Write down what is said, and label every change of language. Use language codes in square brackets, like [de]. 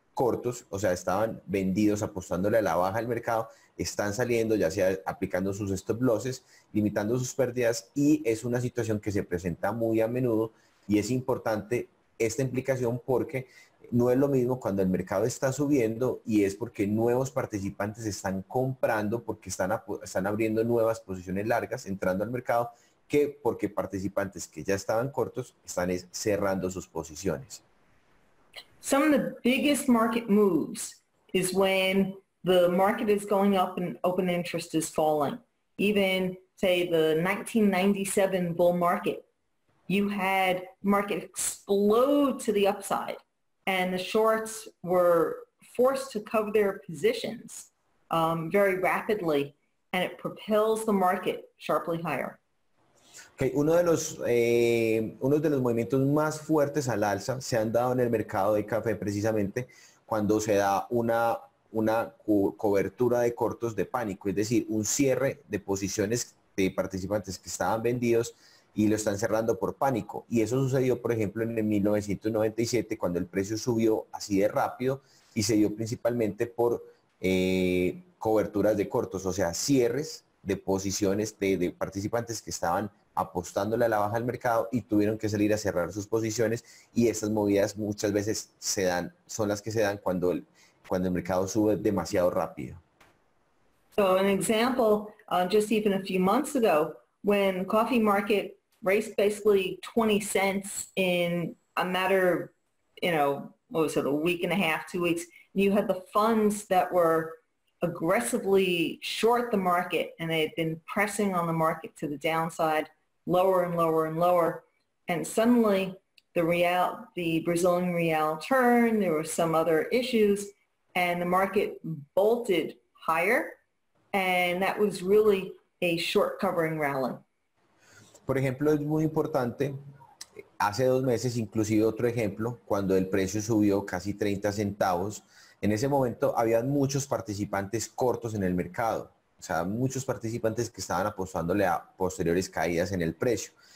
[es] cortos, o sea, estaban vendidos apostándole a la baja del mercado, están saliendo, ya sea aplicando sus stop losses, limitando sus pérdidas, y es una situación que se presenta muy a menudo y es importante esta implicación porque no es lo mismo cuando el mercado está subiendo y es porque nuevos participantes están comprando porque están abriendo nuevas posiciones largas, entrando al mercado, que porque participantes que ya estaban cortos están cerrando sus posiciones. [en] Some of the biggest market moves is when the market is going up and open interest is falling. Even say the 1997 bull market, you had market explode to the upside and the shorts were forced to cover their positions very rapidly, and it propels the market sharply higher. [es] Okay, uno de los movimientos más fuertes al alza se han dado en el mercado de café precisamente cuando se da una cobertura de cortos de pánico, es decir, un cierre de posiciones de participantes que estaban vendidos y lo están cerrando por pánico. Y eso sucedió, por ejemplo, en el 1997, cuando el precio subió así de rápido y se dio principalmente por coberturas de cortos, o sea, cierres de posiciones de participantes que estaban apostándole a la baja al mercado y tuvieron que salir a cerrar sus posiciones, y estas movidas muchas veces son las que se dan cuando el mercado sube demasiado rápido. [en] So an example, just even a few months ago, when coffee market raced basically 20 cents in a matter, what was it, a week and a half, 2 weeks, and you had the funds that were aggressively short the market, and they had been pressing on the market to the downside, lower and lower and lower, and suddenly the Brazilian real turned, there were some other issues, and the market bolted higher, and that was really a short covering rally. [es] Por ejemplo, es muy importante, hace 2 meses, inclusive otro ejemplo, cuando el precio subió casi 30 centavos, en ese momento habían muchos participantes cortos en el mercado, o sea, muchos participantes que estaban apostándole a posteriores caídas en el precio.